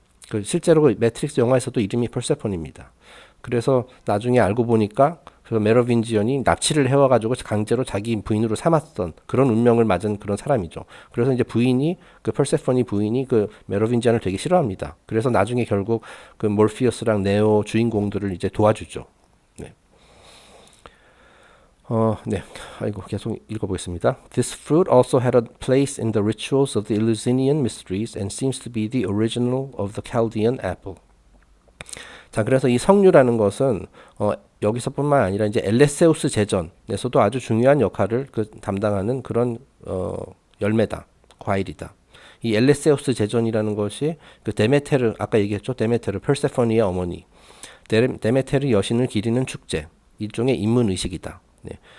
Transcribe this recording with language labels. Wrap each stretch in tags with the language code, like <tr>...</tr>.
<ko>그 실제로 그 매트릭스 영화에서도 이름이 펄세폰입니다. 그래서 나중에 알고 보니까 그 메로빈지언이 납치를 해와가지고 강제로 자기 부인으로 삼았던 그런 운명을 맞은 그런 사람이죠. 그래서 이제 그 펄세폰이 부인이 그 메로빈지언을 되게 싫어합니다. 그래서 나중에 결국 그 몰피어스랑 네오 주인공들을 이제 도와주죠. 네. 네. 아이고, 계속 읽어보겠습니다.</ko> <en>This fruit also had a place in the rituals of the Eleusinian mysteries and seems to be the original of the Chaldean apple.</en> <ko>자, 그래서 이 석류라는 것은 여기서뿐만 아니라 이제 엘레세우스 제전에서도 아주 중요한 역할을 담당하는 그런 열매다, 과일이다. 이 엘레세우스 제전이라는 것이 그 데메테르, 아까 얘기했죠, 데메테르, 펄세포니의 어머니, 데메테르 여신을 기리는 축제, 일종의 인문 의식이다. 네.</ko>